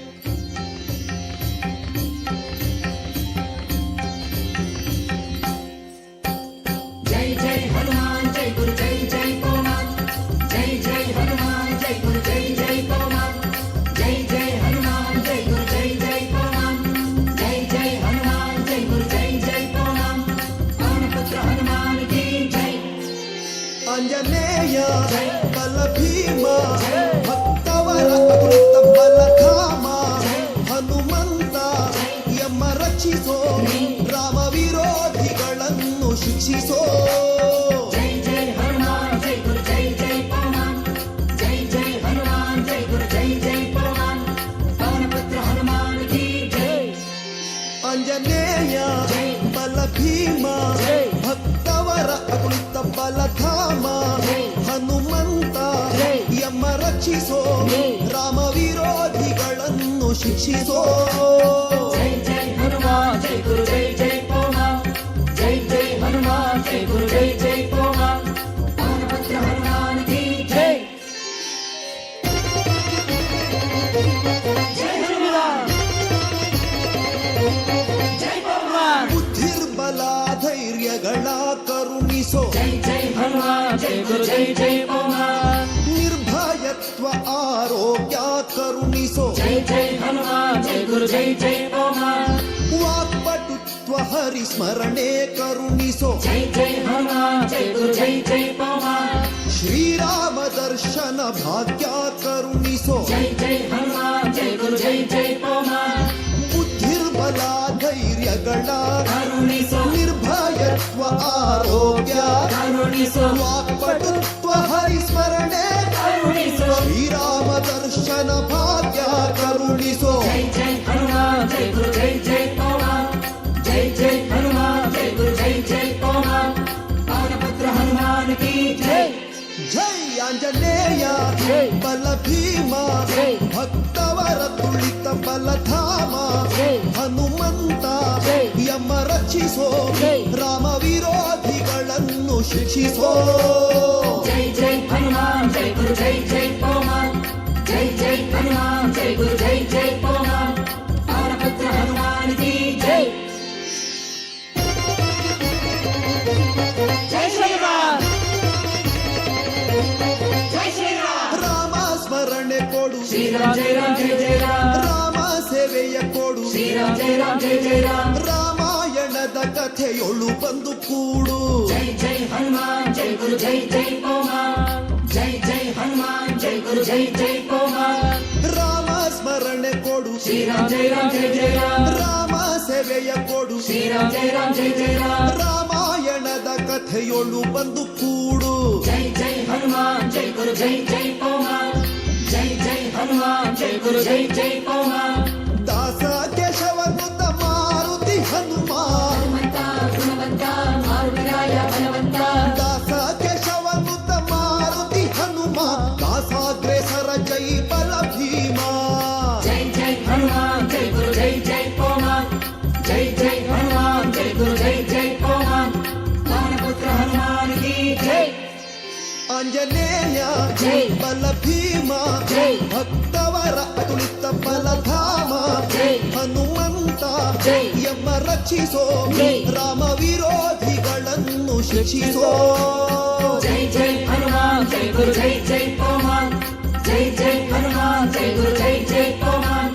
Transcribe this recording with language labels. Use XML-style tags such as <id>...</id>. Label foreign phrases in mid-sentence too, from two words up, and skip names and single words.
<hi>जय जय हनुमान जय गुरु जय जय हनुमान जय जय हनुमान जय गुरु जय जय हनुमान जय जय हनुमान जय गुरु जय जय हनुमान जय जय हनुमान जय गुरु जय जय हनुमान पवन पुत्र हनुमान की जय.</hi> <kn>ಆಂಜನೇಯ ಬಲ ಭೀಮ ಭಕ್ತವರ ಅಮೃತ ಬಲಧಾಮ ಹನುಮಂತ ಯಮ ರಕ್ಷಿಸೋ ರಾಮ ವಿರೋಧಿಗಳನ್ನು ಶಿಕ್ಷಿಸೋ.</kn> <hi>जय जय हनुमान जय गुरु जय जय हनुमान जय जय हनुमान जय गुरु जय जय हनुमान पवन पुत्र हनुमान की जय.</hi> <kn>ಆಂಜನೇಯ ಬಲ ಭೀಮ ಭಕ್ತವರ ಅಮೃತ ಬಲಧಾಮ ಹನುಮಂತ ಯಮ ರಕ್ಷಿಸೋ ರಾಮ ವಿರೋಧಿಗಳನ್ನು ಶಿಕ್ಷಿಸೋ.</kn> <hi>जय जय हनुमान जय गुरु जय जय हनुमान जय जय हनुमान जय गुरु जय जय हनुमान पवन पुत्र हनुमान की जय. जय हनुमान जय हनुमान</hi> <kn>ಬುದ್ಧಿರ್ಬಲ ಧೈರ್ಯಗಳ ಕರುಣಿಸೋ.</kn> <hi>जय जय हनुमान जय गुरु जय जय हनुमान</hi> <kn>ನಿರ್ಭಯತ್ವ ಆರೋಗ್ಯ ಕರುಣಿಸೋ.</kn> <hi>जय जय हनुमान जय गुरु जय जय हनुमान</hi> <kn>ವಾಕ್ಪಟುತ್ವ ಹರಿಸ್ಮರಣೆ ಕರುಣಿಸೋ.</kn> <hi>जय जय हनुमान जय गुरु जय जय हनुमान</hi> <kn>ಶ್ರೀರಾಮ ದರ್ಶನ ಭಾಗ್ಯ ಕರುಣಿಸೋ.</kn> <hi>जय जय हनुमान जय गुरु जय जय हनुमान</hi> <kn>ಬುದ್ಧಿರ್ಬಲ ಧೈರ್ಯಗಳ ಕರುಣಿಸೋ ನಿರ್ಭಯತ್ವ ಆರೋಗ್ಯ ಕರುಣಿಸೋ ವಾಕ್ಪಟುತ್ವ ಹರಿಸ್ಮರಣೆ ಕರುಣಿಸೋ. ಶ್ರೀರಾಮ ದರ್ಶನ ಭಾಗ್ಯ ಕರುಣಿಸೋ.</kn> <hi>जय जय हनुमान जय गुरु जय जय हनुमान जय जय हनुमान जय गुरु जय जय हनुमान पवन पुत्र हनुमान की जय.</hi> <kn>ಜೈ ಆಂಜನೇಯ ಬಲ ಭೀಮ ಭಕ್ತವರ ತುಳಿತ ಬಲಧಾಮ ಹನುಮಂತ ಯಮ ರಕ್ಷಿಸೋ ರಾಮ ವಿರೋಧಿಗಳನ್ನು ಶಿಕ್ಷಿಸೋ.</kn> <hi>जय जय हनुमान जय गुरु जय जय हनुमान जय जय हनुमान जय गुरु जय जय हनुमान पवन पुत्र हनुमान की जय. जय श्री राम जय श्री राम</hi> <kn>ರಾಮ ಸ್ಮರಣೆ ಕೊಡು</kn> <hi>श्री राम जय राम जय जय राम</hi> <kn>ರಾಮ ಸೇವೆಯ ಕೊಡು</kn> <hi>श्री राम जय राम जय जय राम</hi> <kn>ರಾಮಾಯಣದ ಕಥೆಯೊಳು ಬಂದು ಕೂಡು.</kn> <hi>जय जय हनुमान जय गुरु जय जय हनुमान जय जय हनुमान जय गुरु जय जय हनुमान</hi> <kn>ರಾಮ ಸ್ಮರಣೆ ಕೊಡು</kn> <hi>श्री राम जय राम जय जय राम</hi> <kn>ರಾಮ ಸೇವೆಯ ಕೊಡು.</kn> <hi>श्री राम जय राम जय जय राम</hi> <kn>ರಾಮಾಯಣದ ಕಥೆಯೊಳು ಬಂದು ಕೂಡು.</kn> <hi>जय जय हनुमान जय गुरु जय जय हनुमान जय जय हनुमान जय गुरु जय जय हनुमान</hi> <kn>ದಾಸ ಕೇಶವನುತ ಮಾರುತಿ ಹನುಮ ಹನುಮಂತ ಗುಣವಂತ ಮಾರುತಿರಾಯ ಬಲವಂತ ದಾಸ ಕೇಶವನುತ ಮಾರುತಿ ಹನುಮ ದಾಸಾಗ್ರೇಸರ ಜೈ ಬಲ ಭೀಮ.</kn> <hi>जय जय हनुमान जय गुरु जय जय हनुमान जय जय हनुमान जय गुरु जय जय हनुमान पवन पुत्र हनुमान की जय.</hi> <kn>ಆಂಜನೇಯ ಜೈ. ಬಲ ಭೀಮ ಜೈ. ಭಕ್ತವರ ಅತುಳಿತ ಬಲಧಾಮ ರಕ್ಷಿಸೋ ರಾಮ ವಿರೋಧಿಗಳನ್ನು ಶಿಕ್ಷಿಸೋ</kn> <hi>जय जय हनुमान जय गुरु जय जय हनुमान जय जय हनुमान जय गुरु जय जय हनुमान</hi>